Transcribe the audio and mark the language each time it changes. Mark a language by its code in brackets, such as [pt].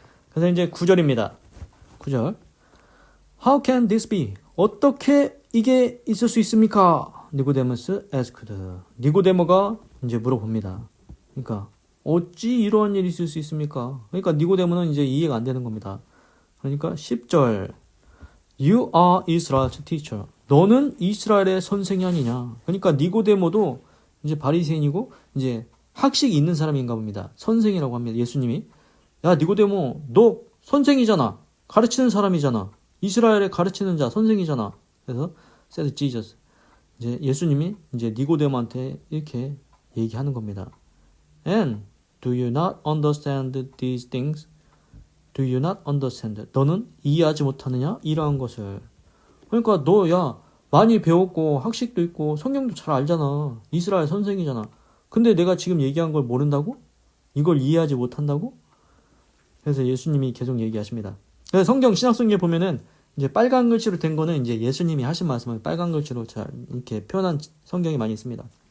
[ko] 그래서 이제 9절입니다. 9절. [en] How can this be? [ko] 어떻게 이게 있을 수 있습니까? 니고데모스 asked. 니고데모가 이제 물어봅니다. 그러니까 어찌 이러한 일이 있을 수 있습니까? 그러니까 니고데모는 이제 이해가 안 되는 겁니다. 그러니까 10절. [en] You are Israel's teacher. [ko] 너는 이스라엘의 선생이 아니냐. 그러니까 니고데모도 이제 바리새인이고 이제 학식이 있는 사람인가 봅니다. 선생이라고 합니다. 예수님이 야 니고데모 너 선생이잖아. 가르치는 사람이잖아. 이스라엘에 가르치는 자 선생이잖아. 그래서 [en] said Jesus. [ko] 이제 예수님이 이제 니고데모한테 이렇게 얘기하는 겁니다. [en] And do you not understand these things? Do you not understand? [ko] 너는 이해하지 못하느냐? 이러한 것을. 그러니까 너 많이 배웠고 학식도 있고 성경도 잘 알잖아. 이스라엘 선생이잖아. 근데 내가 지금 얘기한 걸 모른다고? 이걸 이해하지 못한다고? 그래서 예수님이 계속 얘기하십니다. 그래서 성경 신약성경에 보면은 이제 빨간 글씨로 된 거는 이제 예수님이 하신 말씀을 빨간 글씨로 잘 이렇게 표현한 성경이 많이 있습니다.